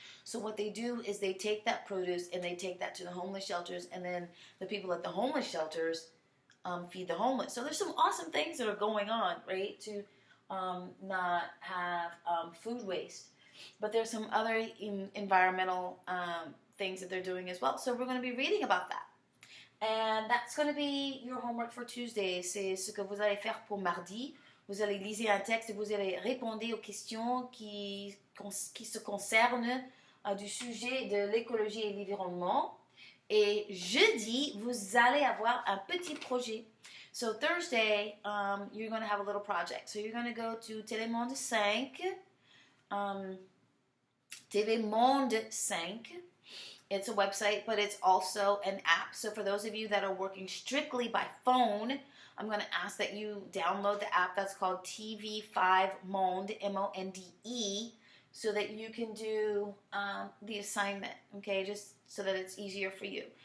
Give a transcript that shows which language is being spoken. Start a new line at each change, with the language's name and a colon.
English: So what they do is they take that produce and they take that to the homeless shelters, and then the people at the homeless shelters feed the homeless. So there's some awesome things that are going on, right, to not have food waste. But there's some other environmental things that they're doing as well. So we're going to be reading about that. And that's going to be your homework for Tuesday.
French: C'est ce que vous allez faire pour mardi. Vous allez lire un texte et vous allez répondre aux questions qui se concernent du sujet de l'écologie et l'environnement. Et jeudi, vous allez avoir un petit projet.
English: So Thursday, you're going to have a little project. So you're going to go to Télémonde 5, TV Monde 5. It's a website, but it's also an app. So for those of you that are working strictly by phone, I'm going to ask that you download the app that's called TV5 Monde, Monde, so that you can do the assignment, okay, just so that it's easier for you.